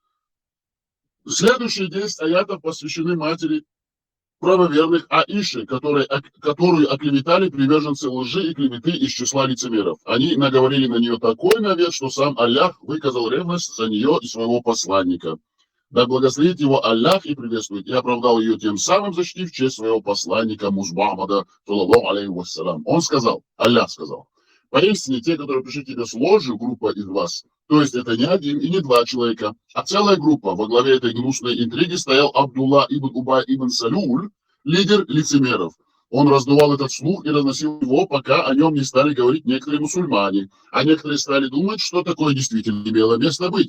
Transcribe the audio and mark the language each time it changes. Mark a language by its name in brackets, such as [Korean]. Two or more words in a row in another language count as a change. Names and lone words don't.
[Russian] Следующие 10 аятов посвящены матери правоверных Аиши, которую оклеветали приверженцы лжи и клеветы из числа лицемеров. Они наговорили на нее такой навет, что сам Аллах выказал ревность за нее и своего посланника. Да благословит его Аллах и приветствует, и оправдал ее тем самым, защитив честь своего посланника Мухаммада, [Arabic] صلى الله عليه وسلم. [Russian] Он сказал, Аллах сказал: поистине те, которые пришли тебе с ложью, группа из вас, то есть это не один и не два человека, а целая группа. Во главе этой гнусной интриги стоял Абдулла ибн Убай ибн Салюль, лидер лицемеров. Он раздувал этот слух и разносил его, пока о нем не стали говорить некоторые мусульмане, а некоторые стали думать, что такое действительно имело место быть.